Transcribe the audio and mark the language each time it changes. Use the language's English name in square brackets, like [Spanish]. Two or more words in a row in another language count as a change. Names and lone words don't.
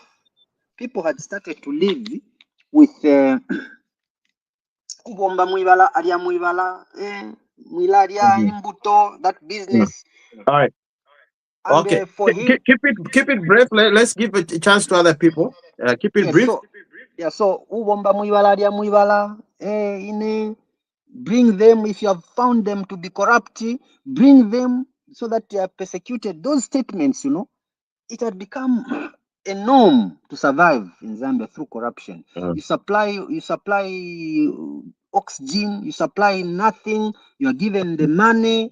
[English] People had started to live with that business. All right. And, okay. For him, keep it brief. Let's give a chance to other people. Keep it brief. [Bemba] So ubomba mwibala lya mwibala [English] bring them. If you have found them to be corrupt, bring them so that they are persecuted. Those statements, you know, it had become a norm to survive in Zambia through corruption. You supply oxygen, you supply nothing, you are given the money.